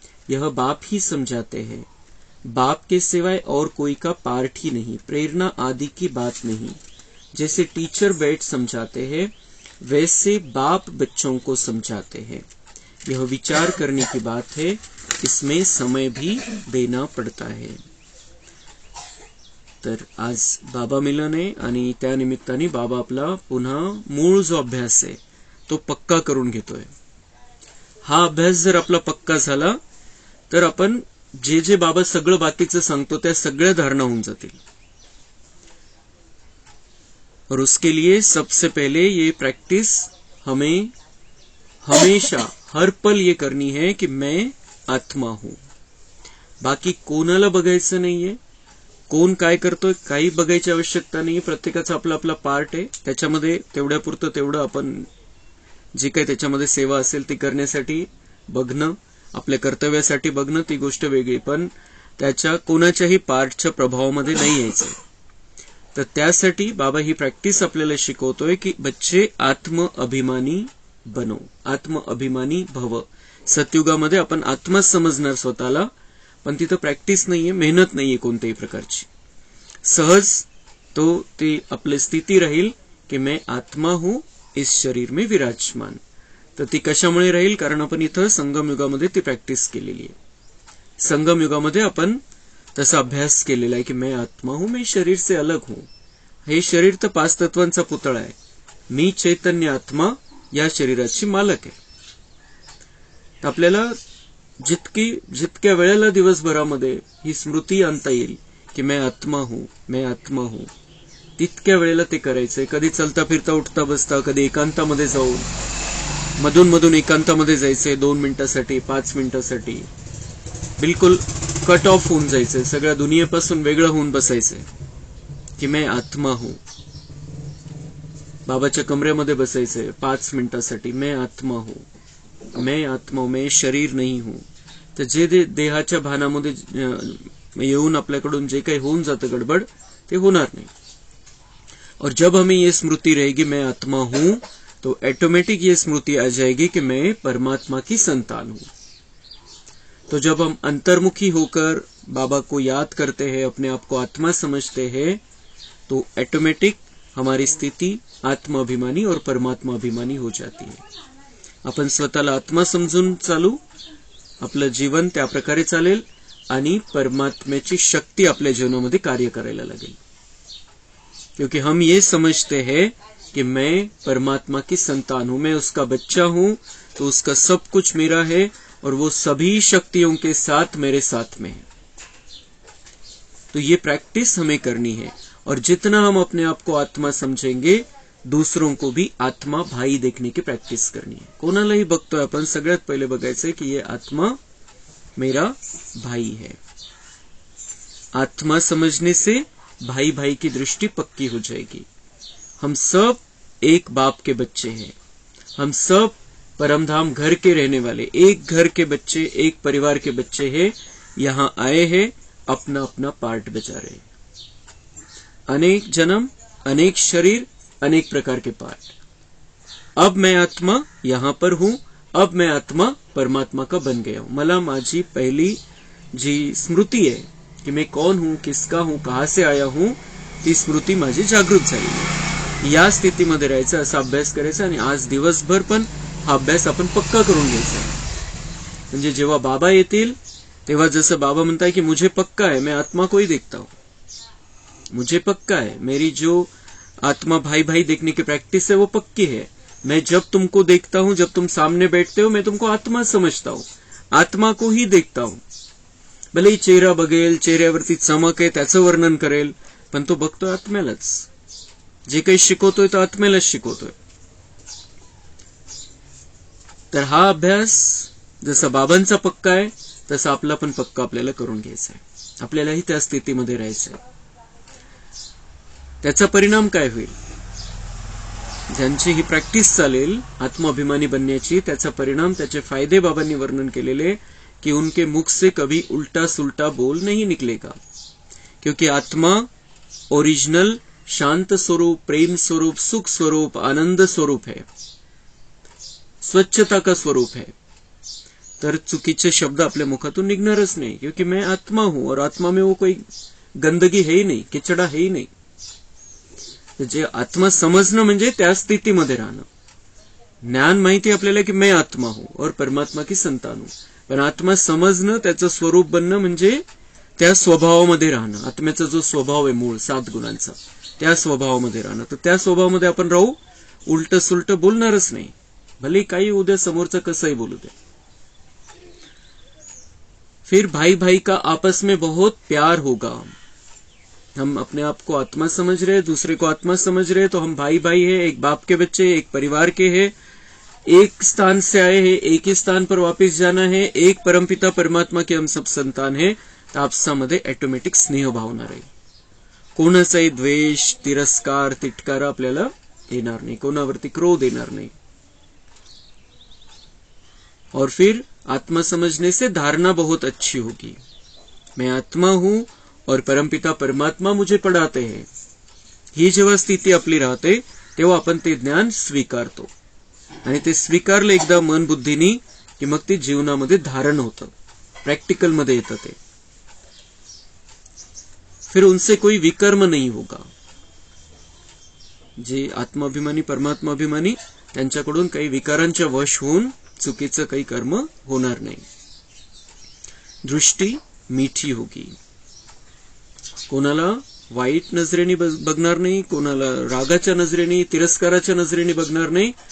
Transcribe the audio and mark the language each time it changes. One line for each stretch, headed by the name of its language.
Hindi: यह बाप ही समझाते हैं। बाप के सिवाय और कोई का पार्ट ही नहीं, प्रेरणा आदि की बात नहीं। जैसे टीचर बैठ समझाते हैं, वैसे बाप बच्चों को समझाते हैं। यह विचार करने की बात है, इसमें समय भी देना पड़ता है।
Marathi: तर आज बाबा मिलन आहे आणि त्या निमित्ताने बाबा आपला पुन्हा मूळ जो अभ्यास आहे तो पक्का करून घेतोय। हा अभ्यास जर आपला पक्का झाला तर आपण जे जे बाबा सगळं बाकीचं सांगतो त्या सगळ्या धारणा होऊन जातील।
Hindi: और उसके लिए सबसे पहले ये प्रैक्टिस हमें हमेशा हर पल ये करनी है कि मैं आत्मा हूं।
Marathi: बाकी कोणाला बघायचं नाहीये, कोण काय करतोय काही बघायची आवश्यकता नाही। प्रत्येकाचा आपला आपला पार्ट आहे, त्याच्यामध्ये तेवढ्यापुरतं तेवढं आपण जे काही त्याच्यामध्ये सेवा असेल ती करण्यासाठी बघणं, आपल्या कर्तव्यासाठी बघणं ती गोष्ट वेगळी, पण त्याच्या कोणाच्याही पार्टच्या प्रभावामध्ये नाही यायचं। तर त्यासाठी बाबा ही प्रॅक्टिस आपल्याला शिकवतोय की
Hindi: बच्चे आत्म अभिमानी बनो, आत्म अभिमानी भव।
Marathi: सतयुगामध्ये आपण आत्मा समजणार स्वतःला, पण तिथं प्रॅक्टिस नाहीये, मेहनत नाहीये कोणत्याही प्रकारची। सहज तो ते आपली स्थिती राहील की
Hindi: मैं आत्मा हूं इस शरीर में विराजमान।
Marathi: तर ती कशामुळे राहील? कारण आपण इथं संगम युगामध्ये ती प्रॅक्टिस केलेली आहे। संगम युगामध्ये आपण तसा अभ्यास केलेला आहे की
Hindi: मैं आत्मा हूं, मैं शरीर से अलग हूं।
Marathi: हे शरीर तर 5 तत्वांचा पुतळा आहे, मी चैतन्य आत्मा या शरीराची मालक आहे। आपल्याला जितक्या वेळेला दिवसभरामध्ये ही स्मृती आणता येईल की
Hindi: मैं आत्मा हूं, मैं आत्मा हूं,
Marathi: तितक्या वेळेला ते करायचंय. कधी चलता फिरता उठता बसता, कधी एकांतामध्ये जाऊन, मधून मधून एकांतामध्ये जायचंय 2 मिनिटासाठी, 5 मिनिटासाठी, बिलकुल कट ऑफ होऊन जायचंय, सगळ्या दुनियेपासून वेगळं होऊन बसायचंय की
Hindi: मैं आत्मा हूं.
Marathi: बाबाच्या कमऱ्यामध्ये बसायचंय 5 मिनिटासाठी.
Hindi: मैं आत्मा हूं, मैं आत्मा हूं, मैं शरीर नहीं हूं.
Marathi: तर जे देहाच्या भानामध्ये येऊन आपल्याकडून जे काही होऊन जातं गडबड, ते होणार नाही.
Hindi: और जब हमें ये स्मृति रहेगी मैं आत्मा हूं, तो ऑटोमेटिक ये स्मृति आ जाएगी कि मैं परमात्मा की संतान हूं. तो जब हम अंतर्मुखी होकर बाबा को याद करते हैं, अपने आप को आत्मा समझते हैं, तो ऑटोमेटिक हमारी स्थिति आत्माभिमानी और परमात्मा अभिमानी हो जाती है.
Marathi: आपण स्वतःला आत्मा समजून चालू, आपलं जीवन त्या प्रकारे चालेल आणि परमात्म्याची शक्ती आपल्या जीवनामध्ये कार्य करायला लागेल.
Hindi: क्योंकि हम ये समझते हैं कि मैं परमात्मा की संतान हूं, मैं उसका बच्चा हूं, तो उसका सब कुछ मेरा है और वो सभी शक्तियों के साथ मेरे साथ में है. तो ये प्रैक्टिस हमें करनी है. और जितना हम अपने आप को आत्मा समझेंगे, दूसरों को भी आत्मा भाई देखने की प्रॅक्टिस करनी है.
Marathi: कोणालाही बघतोय आपण, सगळ्यात पहिले बघायचंय की
Hindi: ये आत्मा मेरा भाई है. आत्मा समझने से भाई भाई की दृष्टि पक्की हो जाएगी. हम सब एक बाप के बच्चे हैं, हम सब परमधाम घर के रहने वाले, एक घर के बच्चे, एक परिवार के बच्चे हैं. यहां आए हैं, अपना अपना पार्ट बजा रहे हैं. अनेक जन्म, अनेक शरीर, अनेक प्रकार के पार्ट. अब मैं आत्मा यहां पर हूं, अब मैं आत्मा परमात्मा का बन गया हूं.
Marathi: मला माझी पहली जी स्मृती
Hindi: है कि मैं कौन हूं, किसका हूं, कहां से आया हूं,
Marathi: ती स्मृती माझी जागृत झाली. या स्थितीमध्ये राहायचं, असा अभ्यास करायचा. आणि आज दिवसभर पण हा अभ्यास आपण पक्का करून घ्यायचा. म्हणजे जेव्हा बाबा येतील तेव्हा जसं बाबा म्हणताय की
Hindi: मुझे पक्का है, मैं आत्मा को ही देखता हूं, मुझे पक्का है, मेरी जो आत्मा भाई भाई देखने की प्रैक्टिस है वो पक्की है. मैं जब तुमको देखता हूं, जब तुम सामने बैठते हो, मैं तुमको आत्मा समझता हूं, आत्मा को ही देखता हूं.
Marathi: भले चेहरा बघेल, चेहऱ्यावरती चमक आहे त्याचं वर्णन करेल, पण तो बघतोय आत्म्यालाच. जे काही शिकवतोय तो आत्म्यालाच शिकवतोय. तर हा अभ्यास जसा बाबांचा पक्का आहे तसा आपला पण पक्का आपल्याला करून घ्यायचा आहे. आपल्यालाही त्या स्थितीमध्ये राहायचंय. त्याचा परिणाम काय होईल? ज्यांची ही प्रॅक्टिस चालेल आत्माभिमानी बनण्याची, त्याचा परिणाम, त्याचे फायदे बाबांनी वर्णन केलेले कि
Hindi: उनके मुख से कभी उल्टा सुल्टा बोल नहीं निकलेगा. क्योंकि आत्मा ओरिजिनल शांत स्वरूप, प्रेम स्वरूप, सुख स्वरूप, आनंद स्वरूप है, स्वच्छता का स्वरूप है.
Marathi: तर चुकीचे शब्द आपल्या मुखातून निघणारच नाही.
Hindi: क्योंकि मैं आत्मा हूं और आत्मा में वो कोई गंदगी है ही नहीं, किचड़ा है ही नहीं.
Marathi: जे आत्मा समजणं म्हणजे त्या स्थितीमध्ये राहणं. ज्ञान माहिती आपल्याला की
Hindi: मैं आत्मा हूं और परमात्मा की संतान हूं,
Marathi: पण आत्मा समजणं, त्याचं स्वरूप बनणं म्हणजे त्या स्वभावामध्ये राहणं. आत्म्याचा जो स्वभाव आहे मूळ 7 गुणांचा, त्या स्वभावामध्ये राहणं. तर त्या स्वभावामध्ये आपण राहू, उलट सुलट बोलणारच नाही. भले काही उद्या समोरचं कसंही बोलू दे.
Hindi: फिर भाई भाई का आपस में बहुत प्यार होगा. हम अपने आप को आत्मा समझ रहे, दूसरे को आत्मा समझ रहे, तो हम भाई भाई है, एक बाप के बच्चे, एक परिवार के हैं, एक स्थान से आए हैं, एक ही स्थान पर वापस जाना है, एक परमपिता परमात्मा के हम सब संतान हैं.
Marathi: तर आपसामध्ये ऑटोमॅटिक स्नेह भावना राहील. कोणाचाही द्वेष, तिरस्कार, तिटकार आपल्याला येणार नाही, कोणावरती क्रोध येणार नाही.
Hindi: और फिर आत्मा समझने से धारणा बहुत अच्छी होगी. मैं आत्मा हूं और परमपिता परमात्मा मुझे पढ़ाते हैं.
Marathi: ही जेव्हा स्थिती आपली राहते तेव्हा आपण ते ज्ञान स्वीकारतो. आणि ते स्वीकारलं एकदा मन बुद्धीनी की मग ते जीवनामध्ये धारण होतं, प्रॅक्टिकल मध्ये येतं ते.
Hindi: फिर उनसे कोई विकर्म नहीं होगा.
Marathi: जे आत्माभिमानी परमात्माभिमानी त्यांच्याकडून काही विकारांच्या वश होऊन चुकीचं काही कर्म होणार नाही.
Hindi: दृष्टी मीठी होगी.
Marathi: कोणाला वाईट नजरेने बघणार नाही, कोणाला रागाच्या नजरेने, तिरस्काराच्या नजरेने बघणार नाही.